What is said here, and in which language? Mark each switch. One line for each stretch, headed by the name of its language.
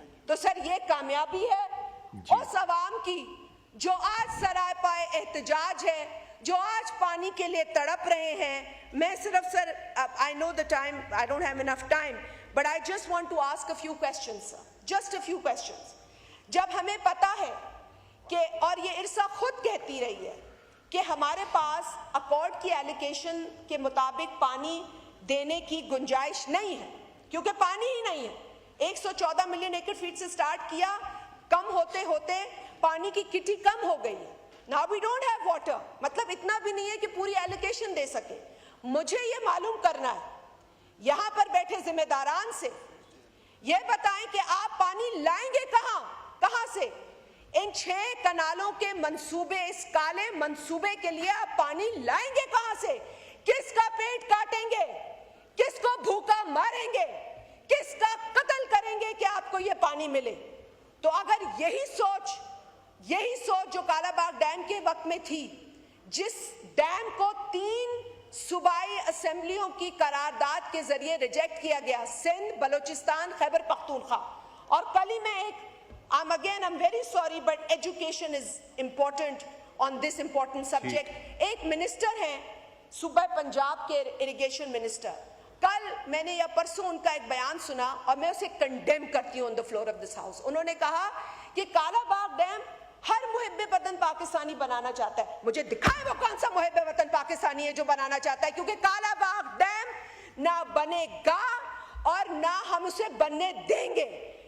Urdu: تو سر یہ کامیابی ہے اس عوام کی جو آج سرائے پائے احتجاج ہے، جو آج پانی کے لیے تڑپ رہے ہیں. میں صرف سر
English: I know the time, I don't have enough time, but I just want to ask a few questions, sir. Just a few questions.
Urdu: جب ہمیں پتا ہے کہ، اور یہ ارسا خود کہتی رہی ہے کہ ہمارے پاس اکارڈ کی ایلوکیشن کے مطابق پانی دینے کی گنجائش نہیں ہے کیونکہ پانی ہی نہیں ہے. 114 ملین ایکڑ فیٹ سے سٹارٹ کیا، کم ہوتے ہوتے پانی کی کٹی کم ہو گئی ہے.
English: Now we don't have water.
Urdu: مطلب اتنا بھی نہیں ہے کہ پوری ایلوکیشن دے سکے. مجھے یہ معلوم کرنا ہے یہاں پر بیٹھے ذمہ داران سے، یہ بتائیں کہ آپ پانی لائیں گے کہاں سے؟ ان 6 کنالوں کے منصوبے، اس کالے منصوبے کے لیے آپ پانی لائیں گے کہاں سے؟ کس کا پیٹ کاٹیں گے؟ کس کو بھوکا ماریں گے؟ کس کا قتل کریں گے کہ آپ کو یہ پانی ملے؟ تو اگر یہی سوچ جو کالا باغ ڈیم کے وقت میں تھی، جس ڈیم کو 3 صوبائی اسمبلیوں کی قرارداد کے ذریعے ریجیکٹ کیا گیا، سندھ، بلوچستان، خیبر پختونخوا. اور کل ہی میں
English: I'm very sorry but education is important on this important subject.
Urdu: ایک منسٹر ہیں صوبہ پنجاب کے اریگیشن منسٹر، کل میں نے یا پرسوں ان کا ایک بیان سنا اور میں اسے کنڈیم کرتی ہوں
English: on the floor of this house.
Urdu: انہوں نے کہا کہ کالا باغ ڈیم ہر محب وطن پاکستانی بنانا چاہتا ہے. مجھے دکھائے وہ کون سا محب وطن پاکستانی ہے جو بنانا چاہتا ہے، کیونکہ کالا باغ ڈیم نہ بنے گا اور نہ ہم اسے بننے دیں گے.